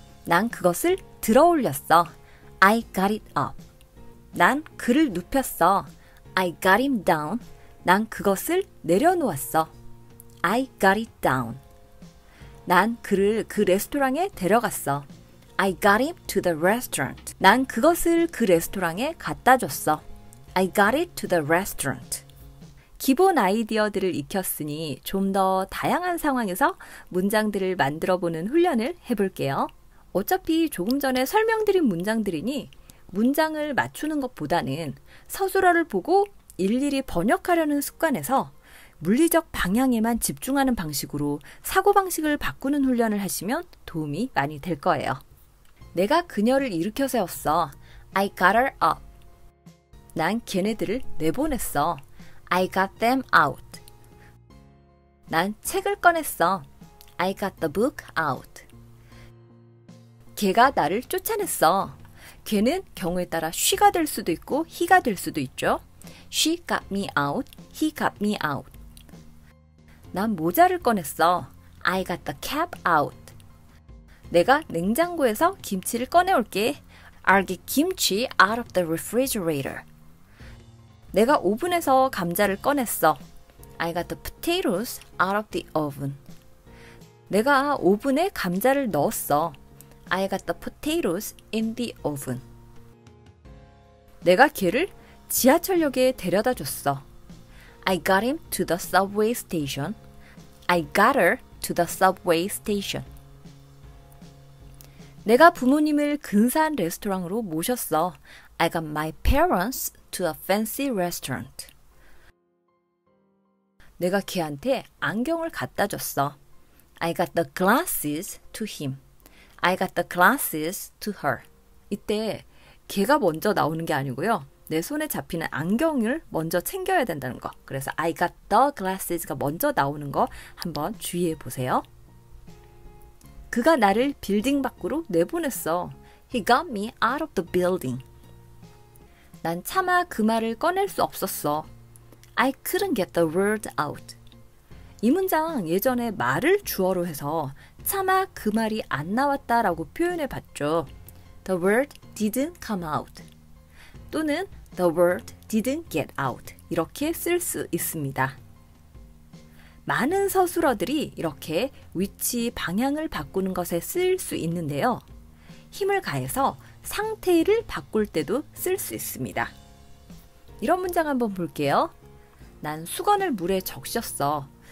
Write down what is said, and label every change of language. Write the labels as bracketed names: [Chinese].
[Korean] 난 그것을 들어 올렸어. [English] I got it up. [Korean] 난 그를 눕혔어. [English] I got him down. [Korean] 난 그것을 내려놓았어. [English] I got it down. [Korean] 난 그를 그 레스토랑에 데려갔어. [English] I got him to the restaurant. [Korean] 난 그것을 그 레스토랑에 갖다 줬어. [English] I got it to the restaurant. [Korean] 기본 아이디어들을 익혔으니 좀 더 다양한 상황에서 문장들을 만들어 보는 훈련을 해볼게요. 어차피 조금 전에 설명드린 문장들이니 문장을 맞추는 것보다는 서술어를 보고 일일이 번역하려는 습관에서 물리적 방향에만 집중하는 방식으로 사고방식을 바꾸는 훈련을 하시면 도움이 많이 될 거예요. 내가 그녀를 일으켜 세웠어. [English] I got her up. [Korean] 난 걔네들을 내보냈어. [English] I got them out. [Korean] 난 책을 꺼냈어. [English] I got the book out. [Korean] 걔가 나를 쫓아냈어. 걔는 경우에 따라 she가 될 수도 있고 he가 될 수도 있죠. [English] She got me out. He got me out. [Korean] 난 모자를 꺼냈어. [English] I got the cap out. [Korean] 내가 냉장고에서 김치를 꺼내올게. [English] I'll get kimchi out of the refrigerator. [Korean] 내가 오븐에서 감자를 꺼냈어. [English] I got the potatoes out of the oven. [Korean] 내가 오븐에 감자를 넣었어. [English] I got the potatoes in the oven. [Korean] 내가 걔를 지하철역에 데려다 줬어. [English] I got him to the subway station. I got her to the subway station. [Korean] 내가 부모님을 근사한 레스토랑으로 모셨어. [English] I got my parents to a fancy restaurant. [Korean] 내가 걔한테 안경을 갖다 줬어. [English] I got the glasses to him. I got the glasses to her. [Korean] 이때 걔가 먼저 나오는 게 아니고요. 내 손에 잡히는 안경을 먼저 챙겨야 된다는 거. 그래서 I got the glasses가 먼저 나오는 거 한번 주의해 보세요. 그가 나를 빌딩 밖으로 내보냈어. [English] He got me out of the building. [Korean] 난 차마 그 말을 꺼낼 수 없었어. [English] I couldn't get the word out. [Korean] 이 문장 예전에 말을 주어로 해서 차마 그 말이 안 나왔다라고 표현해 봤죠. [English] The word didn't come out. 또는 The word didn't get out. [Korean] 이렇게 쓸 수 있습니다. 많은 서술어들이 이렇게 위치, 방향을 바꾸는 것에 쓸 수 있는데요. 힘을 가해서 상태를 바꿀 때도 쓸 수 있습니다. 이런 문장 한번 볼게요. 난 수건을 물에 적셨어.